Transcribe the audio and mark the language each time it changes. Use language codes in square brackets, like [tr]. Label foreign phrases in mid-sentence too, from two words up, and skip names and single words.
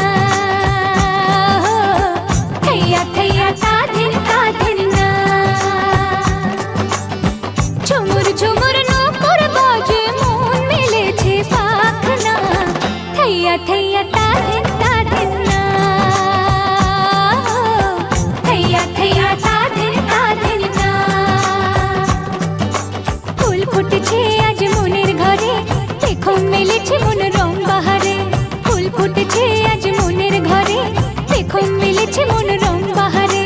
[bn] थैया थैया ता धिन ना। ঝুমুর ঝুমুর নূপুর বাজে মন মেলেছে পাখনা থैया थैया ता धिन ना थैया थैया ता धिन ना। ফুল ফুটেছে আজ মনের ঘরে দেখো মেলেছে মন রং বাহারে। ফুল ফুটেছে আজ মনের ঘরে দেখো মেলেছে মন রং বাহারে।